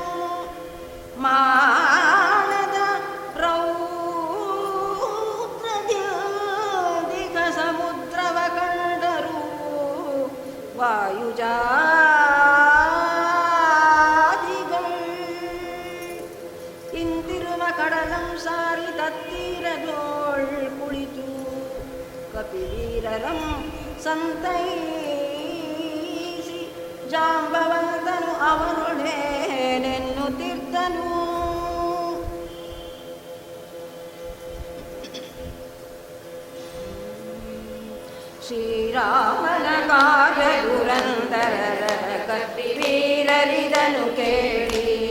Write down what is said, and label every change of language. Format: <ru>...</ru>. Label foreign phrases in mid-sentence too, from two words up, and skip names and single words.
<kn>ಮಾನದ ರೌದ್ರದಿಗ ಸಮುದ್ರವ ಕಂಡರು ವಾಯುಜಾದಿಗಳು ಇಂತಿರುವ ಕಡಲಂ ಸಾರಿ ತತ್ತೀರದೋಳ್ ಕುಳಿತು ಕಪಿವೀರರಂ ಸಂತೈಸಿ ಜಾಂಬವಂತನು ಅವನೊಡನೆನ್ನುತ್ತಿದ್ದನು. ಶ್ರೀರಾಮನ ಕಾರ್ಯ ದುರಂದರ ಕಪಿವೀರರಿದನು ಕೇಳಿ</kn>